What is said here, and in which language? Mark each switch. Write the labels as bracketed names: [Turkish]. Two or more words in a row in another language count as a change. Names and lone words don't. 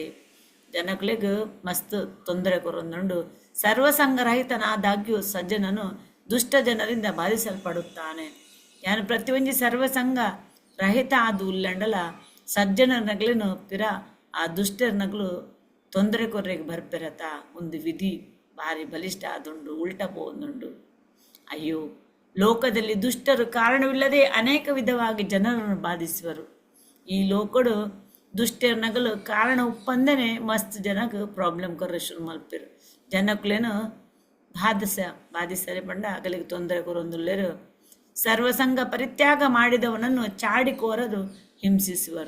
[Tulu] ಜನಗಳಿಗೆ ಮಸ್ತ್ ತೊಂದರೆ ಕೊರೊಂದುಂಡು [Kannada] ಸರ್ವಸಂಘರಹಿತನಾದಾಗ್ಯೂ ಸಜ್ಜನನು ದುಷ್ಟ ಜನರಿಂದ ಬಾಧಿಸಲ್ಪಡುತ್ತಾನೆ. [Tulu] ಯಾನು ಪ್ರತಿಯೊಂದು ಸರ್ವಸಂಘ ರಹಿತ ಆದು ಉಲ್ಲಂಡಲ ಸಜ್ಜನರ ನಗಲೇನು ಪಿರ ಆ ದುಷ್ಟರ ನಗಲು ತೊಂದರೆ ಕೊರ್ರೆಗೆ ಬರ್ಪಿರತ ಒಂದು ವಿಧಿ ಭಾರಿ ಬಲಿಷ್ಠ ಆದುಂಡು ಉಲ್ಟ ಪೋಂದುಂಡು. [Kannada] ಅಯ್ಯೋ ಲೋಕದಲ್ಲಿ ದುಷ್ಟರು ಕಾರಣವಿಲ್ಲದೆ ಅನೇಕ ವಿಧವಾಗಿ ಜನರನ್ನು ಬಾಧಿಸುವರು. [Tulu] ಈ ಲೋಕಡು ದುಷ್ಟರ ನಗಲು ಕಾರಣ ಉಪ್ಪಂದನೆ ಮಸ್ತ್ ಜನಕ್ಕೆ ಪ್ರಾಬ್ಲಮ್ ಕೊರ್ರೆ ಶುರು ಮಲ್ಪಿರು ಜನಕ್ಕಲೇನು ಬಾಧಿಸರೆ ಬಂಡ ಅಗಲಿಗೆ ತೊಂದರೆ ಕೊರೊಂದುಲ್ಲೇರು. [Kannada] ಸರ್ವಸಂಘ ಪರಿತ್ಯಾಗ ಮಾಡಿದವನನ್ನು ಚಾಡಿ ಕೋರದು ಹಿಂಸಿಸುವರು.